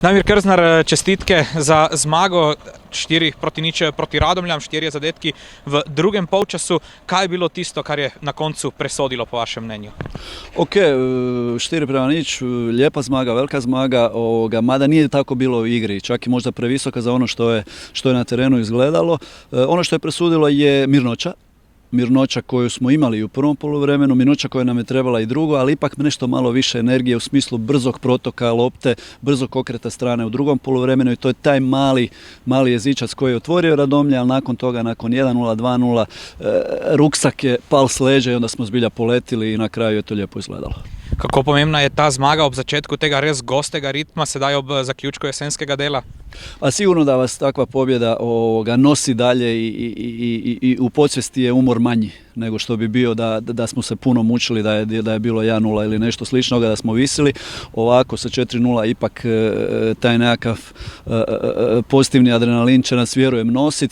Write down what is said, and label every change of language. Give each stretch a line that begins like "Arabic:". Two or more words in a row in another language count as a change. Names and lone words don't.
Slovenian: Damir Krznar, čestitke za zmago 4-0 proti Radomljam, 4 zadetki v drugem polčasu. Kaj je bilo tisto, kar je na koncu presodilo po vašem mnenju?
Croatian: Ok, 4-0, lijepa zmaga, velika zmaga, mada nije tako bilo u igri, čak i možda previsoka za ono što je na terenu izgledalo. Ono što je presudilo je mirnoća koju smo imali u prvom poluvremenu, mirnoća koja nam je trebala i drugo, ali ipak nešto malo više energije u smislu brzog protoka lopte, brzog okreta strane u drugom poluvremenu i to je taj mali jezičac koji je otvorio Radomlje, ali nakon toga, nakon 1-0, 2-0, ruksak je pal s leđa i onda smo zbilja poletili i na kraju je to lijepo izgledalo.
Slovenian: Kako pomembna je ta zmaga ob začetku tega res gostega ritma, sedaj ob zaključku jesenskega dela?
Croatian: A sigurno da vas takva pobjeda nosi dalje i u podsvijesti je umor manji nego što bi bio da smo se puno mučili, da je bilo 1-0 ili nešto sličnoga, da smo visili. Ovako sa 4-0 ipak taj nekakav pozitivni adrenalin će nas, vjerujem, nositi.